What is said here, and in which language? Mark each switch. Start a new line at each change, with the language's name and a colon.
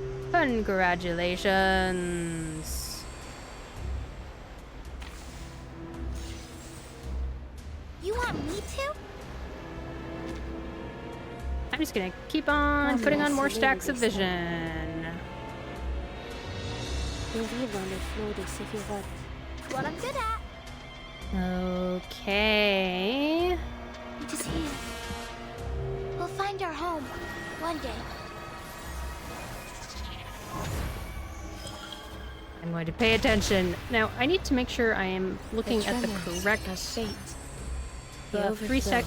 English: Congratulations. You want me to? I'm just gonna keep on putting on more stacks of vision.
French: Beryl dans le flot des séphirotes.
English: What I'm good at. Okay. It is here. We'll find our home. one day. I'm going to pay attention. Now, I need to make sure I am looking at the correct... The 3 stack...